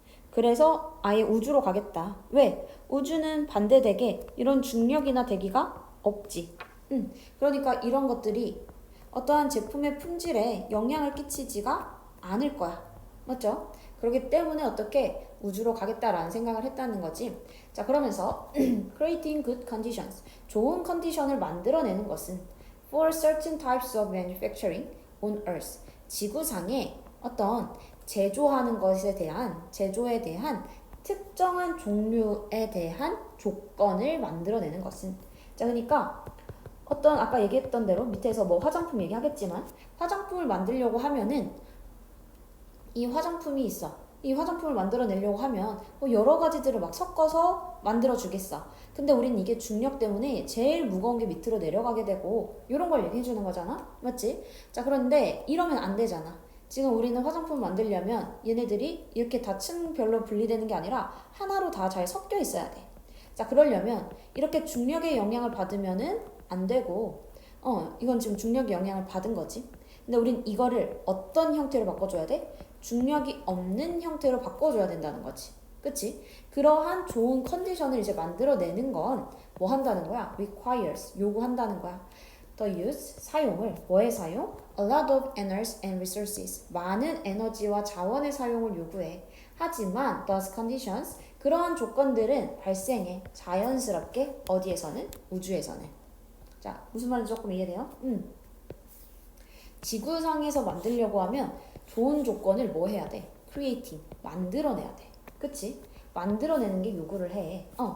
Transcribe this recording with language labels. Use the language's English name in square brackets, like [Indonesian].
[Korean] 그래서 아예 우주로 가겠다. 왜? 우주는 반대되게 이런 중력이나 대기가 없지. 그러니까 이런 것들이 어떠한 제품의 품질에 영향을 끼치지가 않을 거야. 맞죠? 그렇기 때문에 어떻게 우주로 가겠다라는 생각을 했다는 거지. 자, 그러면서 [English] creating good conditions. [Korean] 좋은 컨디션을 만들어내는 것은 [English] for certain types of manufacturing on earth. [Korean] 지구상에 어떤 제조하는 것에 대한, 제조에 대한 특정한 종류에 대한 조건을 만들어내는 것은. 자, 그러니까 어떤 아까 얘기했던 대로 밑에서 뭐 화장품 얘기하겠지만 화장품을 만들려고 하면은 이 화장품이 있어. 이 화장품을 만들어내려고 하면 뭐 여러 가지들을 막 섞어서 만들어주겠어. 근데 우린 이게 중력 때문에 제일 무거운 게 밑으로 내려가게 되고 이런 걸 얘기해주는 거잖아? 맞지? 자, 그런데 이러면 안 되잖아. 지금 우리는 화장품을 만들려면 얘네들이 이렇게 다 층별로 분리되는 게 아니라 하나로 다 잘 섞여 있어야 돼. 자, 그러려면 이렇게 중력의 영향을 받으면은 안 되고 이건 지금 중력의 영향을 받은 거지. 근데 우린 이거를 어떤 형태로 바꿔줘야 돼? 중력이 없는 형태로 바꿔줘야 된다는 거지. 그치? 그러한 좋은 컨디션을 이제 만들어내는 건 뭐 한다는 거야? requires, 요구한다는 거야. [English] The use, [Korean] 사용을, 뭐의 사용? [English] A lot of energy and resources, [Korean] 많은 에너지와 자원의 사용을 요구해. 하지만 [English] those conditions, [Korean] 그러한 조건들은 발생해. 자연스럽게 어디에서는? 우주에서는. 자, 무슨 말인지 조금 이해돼요? 지구상에서 만들려고 하면 좋은 조건을 뭐 해야 돼? creating, 만들어내야 돼. 그치? 만들어내는 게 요구를 해.